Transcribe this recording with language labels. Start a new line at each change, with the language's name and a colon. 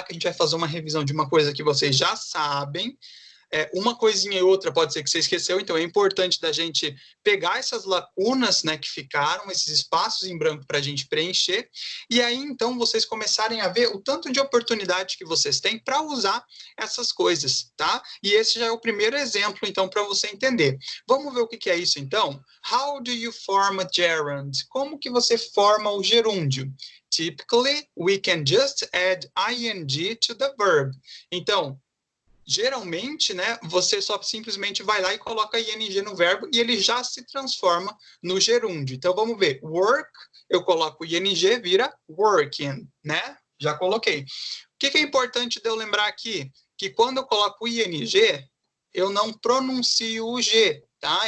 Portuguese: Que a gente vai fazer uma revisão de uma coisa que vocês já sabem. Uma coisinha e outra pode ser que você esqueceu, então é importante da gente pegar essas lacunas, né, que ficaram, esses espaços em branco para a gente preencher, e aí então vocês começarem a ver o tanto de oportunidade que vocês têm para usar essas coisas, tá? E esse já é o primeiro exemplo, então, para você entender. Vamos ver o que é isso, então?
English: How do you form a gerund?
Portuguese: Como que você forma o gerúndio?
English: Typically, we can just add ing to the verb.
Portuguese: Então, geralmente, né, você só simplesmente vai lá e coloca ing no verbo e ele já se transforma no gerúndio. Então, vamos ver. Work, eu coloco ing, vira working, né? Já coloquei. O que é importante de eu lembrar aqui? Que quando eu coloco ing, eu não pronuncio o G, tá?